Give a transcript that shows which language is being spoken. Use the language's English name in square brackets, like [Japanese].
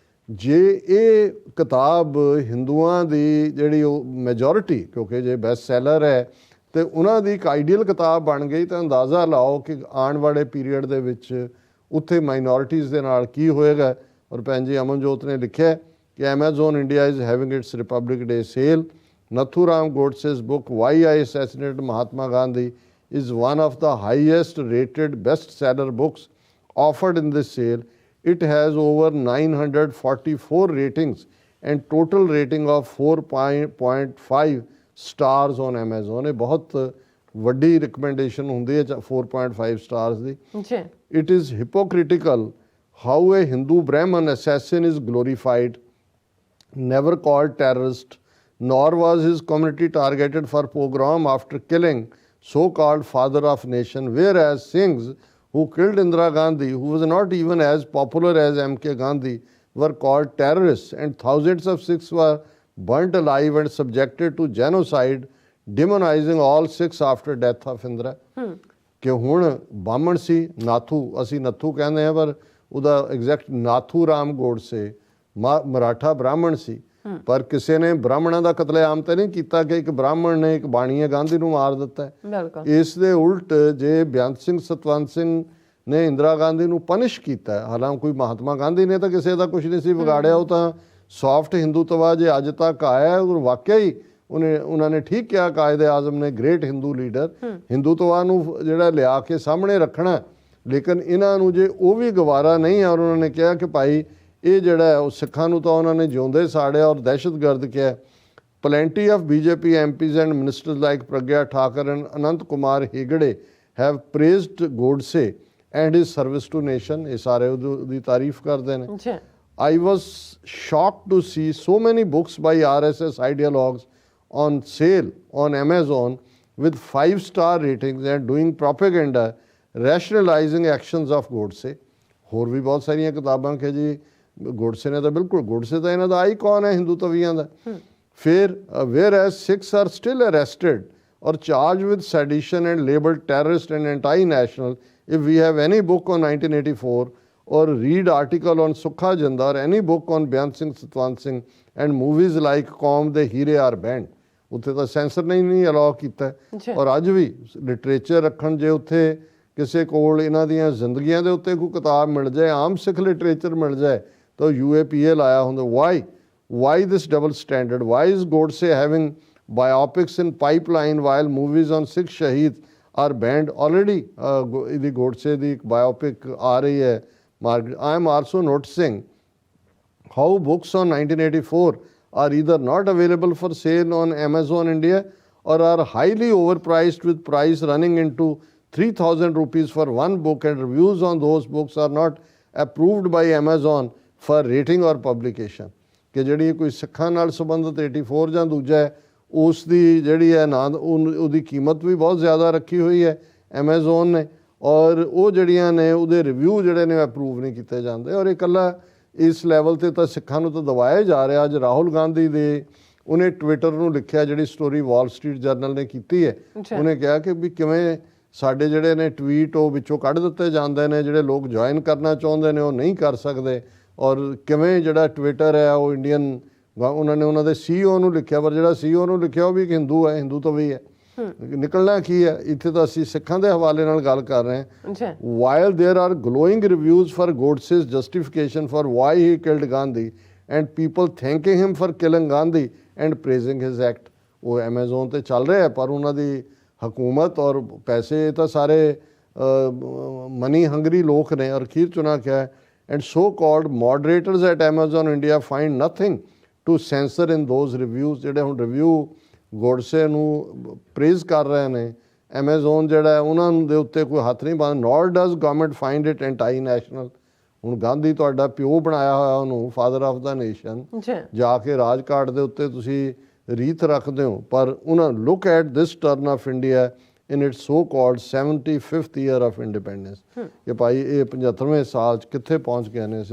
[Punjabi] ਜੇ ਇਹ ਕਿਤਾਬ ਹਿੰਦੂਆਂ ਦੀ ਜਿਹੜੀ ਉਹ ਮੈਜੋਰਿਟੀ, ਕਿਉਂਕਿ ਜੇ ਬੈਸਟ ਸੈਲਰ ਹੈ ਤੇ ਉਹਨਾਂ ਦੀ ਇੱਕ ਆਈਡੀਅਲ ਕਿਤਾਬ ਬਣ ਗਈ, ਤਾਂ ਅੰਦਾਜ਼ਾ ਲਾਓ ਕਿ ਆਉਣ ਵਾਲੇ ਪੀਰੀਅਡ ਦੇ ਵਿੱਚ ਉੱਥੇ ਮਾਈਨੋਰਿਟੀਜ਼ ਦੇ ਨਾਲ ਕੀ ਹੋਏਗਾ। ਔਰ ਭੈਣ ਜੀ ਅਮਨਜੋਤ ਨੇ ਲਿਖਿਆ ਕਿ [English] Amazon India is having its Republic Day sale. Nathu Ram Godse's book YI Assassinated Mahatma Gandhi is one of the highest rated bestseller books offered in this sale. It has over 944 ratings and total rating of 4.5 stars on Amazon. [Punjabi] ਇਹ ਬਹੁਤ ਵੱਡੀ recommendation ਹੁੰਦੀ ਹੈ 4.5 stars ਦੀ। [English] It is hypocritical how a Hindu Brahmin assassin is glorified, never called terrorist, nor was his community targeted for pogrom after killing so-called father of nation, whereas Singhs who killed Indira Gandhi, who was not even as popular as MK Gandhi, were called terrorists, and thousands of Sikhs were burnt alive and subjected to genocide, demonizing all Sikhs after death of Indira। [Punjabi] ਕਿ ਹੁਣ ਬਾਹਮਣ ਸੀ ਨਾਥੂ, ਅਸੀਂ ਨੱਥੂ ਕਹਿੰਦੇ ਹਾਂ ਪਰ ਉਹਦਾ exact Nathu Ram Godse Maratha ਬ੍ਰਾਹਮਣ ਸੀ, ਪਰ ਕਿਸੇ ਨੇ ਬ੍ਰਾਹਮਣਾਂ ਦਾ ਕਤਲੇਆਮ ਤਾਂ ਨਹੀਂ ਕੀਤਾ ਕਿ ਇੱਕ ਬ੍ਰਾਹਮਣ ਨੇ ਇੱਕ ਬਾਣੀਏ ਗਾਂਧੀ ਨੂੰ ਮਾਰ ਦਿੱਤਾ ਹੈ। ਇਸ ਦੇ ਉਲਟ ਜੇ ਬੇਅੰਤ ਸਿੰਘ ਸਤਵੰਤ ਸਿੰਘ ਨੇ ਇੰਦਰਾ ਗਾਂਧੀ ਨੂੰ ਪਨਿਸ਼ ਕੀਤਾ, ਹਾਲਾਂਕਿ ਕੋਈ ਮਹਾਤਮਾ ਗਾਂਧੀ ਨੇ ਤਾਂ ਕਿਸੇ ਦਾ ਕੁਝ ਨਹੀਂ ਸੀ ਵਿਗਾੜਿਆ, ਉਹ ਤਾਂ ਸੌਫਟ ਹਿੰਦੂਤਵਾ ਜੇ ਅੱਜ ਤੱਕ ਆਇਆ, ਔਰ ਵਾਕਿਆ ਹੀ ਉਹਨਾਂ ਨੇ ਠੀਕ ਕਿਹਾ ਕਾਇਦੇ ਆਜ਼ਮ ਨੇ, ਗ੍ਰੇਟ ਹਿੰਦੂ ਲੀਡਰ, ਹਿੰਦੂਤਵਾ ਨੂੰ ਜਿਹੜਾ ਲਿਆ ਕੇ ਸਾਹਮਣੇ ਰੱਖਣਾ। ਲੇਕਿਨ ਇਹਨਾਂ ਨੂੰ ਜੇ ਉਹ ਵੀ ਗਵਾਰਾ ਨਹੀਂ ਹੈ, ਔਰ ਉਹਨਾਂ ਨੇ ਕਿਹਾ ਕਿ ਭਾਈ ਇਹ ਜਿਹੜਾ ਹੈ ਉਹ ਸਿੱਖਾਂ ਨੂੰ ਤਾਂ ਉਹਨਾਂ ਨੇ ਜਿਉਂਦੇ ਸਾੜਿਆ ਔਰ ਦਹਿਸ਼ਤਗਰਦ ਕਿਹਾ। [English] Plenty of BJP MPs and ministers like Pragya Thakur and Anant Kumar Hegde have praised Godse and his service to nation. [Punjabi] ਇਹ ਸਾਰੇ ਉਹਦੀ ਤਾਰੀਫ ਕਰਦੇ ਨੇ। ਜੀ [English] I was shocked to see so many books by RSS ideologues on sale on Amazon with 5-star ratings and doing propaganda rationalizing actions of Godse. [Punjabi] ਹੋਰ ਵੀ ਬਹੁਤ ਸਾਰੀਆਂ ਕਿਤਾਬਾਂ ਕਿ ਜੀ ਗੋਡਸੇ ਨੇ ਤਾਂ ਬਿਲਕੁਲ ਗੋਡਸੇ ਤਾਂ ਇਹਨਾਂ ਦਾ ਆਈਕਨ ਹੈ ਹਿੰਦੂ ਤਵੀਆਂ ਦਾ। [English] ਫਿਰ whereas Sikhs are still arrested or charged with sedition and labeled terrorist and anti-national if we have any book on 1984 or read article on Sukha Janda or any book on Byan Singh Satwant Singh and movies like Qaum De Heere are banned। [Punjabi] ਉੱਥੇ ਤਾਂ sensor ਨੇ ਨਹੀਂ allow ਕੀਤਾ ਔਰ ਅੱਜ ਵੀ literature ਰੱਖਣ ਜੇ ਉੱਥੇ ਕਿਸੇ ਕੋਲ ਇਹਨਾਂ ਦੀਆਂ ਜ਼ਿੰਦਗੀਆਂ ਦੇ ਉੱਤੇ ਕੋਈ ਕਿਤਾਬ ਮਿਲ ਜਾਏ ਆਮ ਸਿੱਖ ਲਿਟਰੇਚਰ ਮਿਲ ਜਾਏ ਤਾਂ UAPA ਲਾਇਆ ਹੁੰਦਾ। [English] Why this double standard? Why is Godse having biopics in pipeline while movies on Sikh Shaheed are banned? [Punjabi] Already ਇਹਦੀ Godse ਦੀ ਇੱਕ biopic ਆ ਰਹੀ ਹੈ market। [English] I am also noticing how books on 1984 are either not available for sale on Amazon India or are highly overpriced with price running into 3,000 rupees for one book and reviews on those books are not approved by Amazon for rating or publication। [Punjabi] ਕਿ ਜਿਹੜੀ ਕੋਈ ਸਿੱਖਾਂ ਨਾਲ ਸੰਬੰਧਿਤ 84 ਜਾਂ ਦੂਜਾ ਹੈ ਉਸ ਦੀ ਜਿਹੜੀ ਹੈ ਨਾ ਉਹਦੀ ਕੀਮਤ ਵੀ ਬਹੁਤ ਜ਼ਿਆਦਾ ਰੱਖੀ ਹੋਈ ਹੈ ਐਮਾਜ਼ੋਨ ਨੇ ਔਰ ਉਹ ਜਿਹੜੀਆਂ ਨੇ ਉਹਦੇ ਰਿਵਿਊ ਜਿਹੜੇ ਨੇ ਅਪਰੂਵ ਨਹੀਂ ਕੀਤੇ ਜਾਂਦੇ। ਔਰ ਇਹ ਇਕੱਲਾ ਇਸ ਲੈਵਲ ਤੇ ਤਾਂ ਸਿੱਖਾਂ ਨੂੰ ਤਾਂ ਦਬਾਇਆ ਜਾ ਰਿਹਾ। ਅੱਜ ਰਾਹੁਲ ਗਾਂਧੀ ਦੇ ਉਹਨੇ ਟਵਿੱਟਰ ਨੂੰ ਲਿਖਿਆ ਜਿਹੜੀ ਸਟੋਰੀ ਵਾਲ ਸਟਰੀਟ ਜਰਨਲ ਨੇ ਕੀਤੀ ਹੈ ਉਹਨੇ ਕਿਹਾ ਕਿ ਵੀ ਕਿਵੇਂ ਸਾਡੇ ਜਿਹੜੇ ਨੇ ਟਵੀਟ ਉਹ ਵਿੱਚੋਂ ਕੱਢ ਦਿੱਤੇ ਜਾਂਦੇ ਨੇ ਜਿਹੜੇ ਲੋਕ ਜੁਆਇਨ ਕਰਨਾ ਚਾਹੁੰਦੇ ਨੇ ਉਹ ਨਹੀਂ ਕਰ ਸਕਦੇ ਔਰ ਕਿਵੇਂ ਜਿਹੜਾ ਟਵਿੱਟਰ ਹੈ ਉਹ ਇੰਡੀਅਨ ਉਹਨਾਂ ਨੇ ਉਹਨਾਂ ਦੇ CEO ਨੂੰ ਲਿਖਿਆ ਪਰ ਜਿਹੜਾ CEO ਨੂੰ ਲਿਖਿਆ ਉਹ ਵੀ ਇੱਕ ਹਿੰਦੂ ਹੈ ਹਿੰਦੂ ਤੋਂ ਵੀ ਹੈ। ਨਿਕਲਣਾ ਕੀ ਹੈ ਇੱਥੇ ਤਾਂ ਅਸੀਂ ਸਿੱਖਾਂ ਦੇ ਹਵਾਲੇ ਨਾਲ ਗੱਲ ਕਰ ਰਹੇ ਹਾਂ। [English] While there are glowing reviews for Godse's justification for why he killed Gandhi and people thanking him for killing Gandhi and praising his act, [Punjabi] ਉਹ ਐਮਾਜ਼ੋਨ ਤੇ ਚੱਲ ਰਿਹਾ ਪਰ ਉਹਨਾਂ ਦੀ ਹਕੂਮਤ ਔਰ ਪੈਸੇ ਤਾਂ ਸਾਰੇ ਮਨੀ ਹੰਗਰੀ ਲੋਕ ਨੇ। ਔਰ ਅਖੀਰ ਚੁਣਾ ਕਿਹਾ ਹੈ [English] and so-called moderators at Amazon India find nothing to censor in those reviews। [Punjabi] ਜਿਹੜੇ ਹੁਣ ਰਿਵਿਊ ਗੋਡਸੇ ਨੂੰ ਪ੍ਰੇਜ਼ ਕਰ ਰਹੇ ਨੇ ਐਮਾਜ਼ੋਨ ਜਿਹੜਾ ਉਹਨਾਂ ਦੇ ਉੱਤੇ ਕੋਈ ਹੱਥ ਨਹੀਂ ਪਾਉਂਦਾ। [English] nor does government find it anti-national। [Punjabi] ਹੁਣ ਗਾਂਧੀ ਤੁਹਾਡਾ ਪਿਓ ਬਣਾਇਆ ਹੋਇਆ ਉਹਨੂੰ ਫਾਦਰ ਆਫ ਦਾ ਨੇਸ਼ਨ ਜਾ ਕੇ ਰਾਜਘਾਟ ਦੇ ਉੱਤੇ ਤੁਸੀਂ ਰੀਤ ਰੱਖਦੇ ਹੋ ਪਰ ਉਹਨਾਂ [English] look at this turn of India in its so-called 75th year of independence [Punjabi] ਕਿ ਭਾਈ ਇਹ 75ਵੇਂ ਸਾਲ 'ਚ ਕਿੱਥੇ ਪਹੁੰਚ ਗਏ ਨੇ।